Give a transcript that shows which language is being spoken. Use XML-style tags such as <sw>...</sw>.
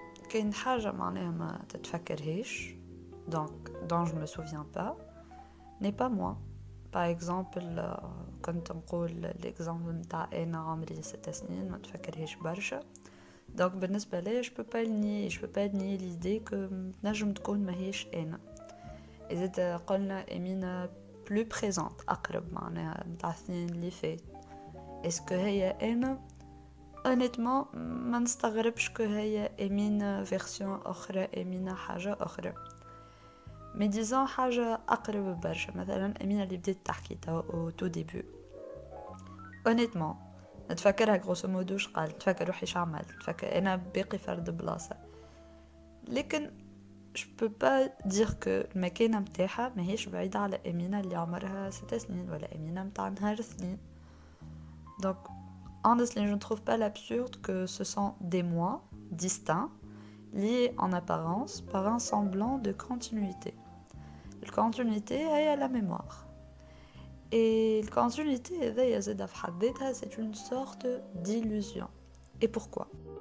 <ar>كاين حاجة معناها ما تتفكرهاش,</ar> <fr>donc dont je me souviens pas, n'est pas moi. Par exemple,</fr> <ar>كنت نقول l'exemple نتاع أنا عمري 6 سنين ما تفكرهاش برشا.</ar> <fr>Donc</fr> <ar>بالنسبة لي</ar> <fr>je peux pas le nier, je peux pas nier l'idée que</fr> <ar>نجم تكون ماهيش أنا. إذا قلنا أمينة</ar> <fr>plus présente</fr> <ar>أقرب معناها نتاع السنين اللي فات,</ar> <fr>est-ce que</fr> <ar>هي أنا؟</ar> <fr>honnêtement</fr> <ar>ما نستغربش que هي أمينة version أخرى, أمينة حاجة أخرى.</ar> <fr>mais disons</fr> <ar>حاجة أقرب برشا, مثلا أمينة اللي بديت تحكي</ar> <fr>au tout début. honnêtement</fr> <ar>نتفكرها</ar> <fr>grosso modo</fr> <ar>شقال, نتفكر روحي شعمل, نتفكر أنا باقي فرد بلاصة, لكن</ar> <fr>je peux pas dire que</fr> <ar>المكانة متاعها ماهيش بعيدة على أمينة اللي عمرها 6 سنين ولا أمينة متاع نهار سنين.</ar> <fr>donc</fr> <en>honestly</en> <fr>je ne trouve pas l'absurde que ce sont des moi distincts liés en apparence par un semblant de continuité. La continuité est la mémoire. Et la continuité, c'est une sorte d'illusion. Et pourquoi ?</fr>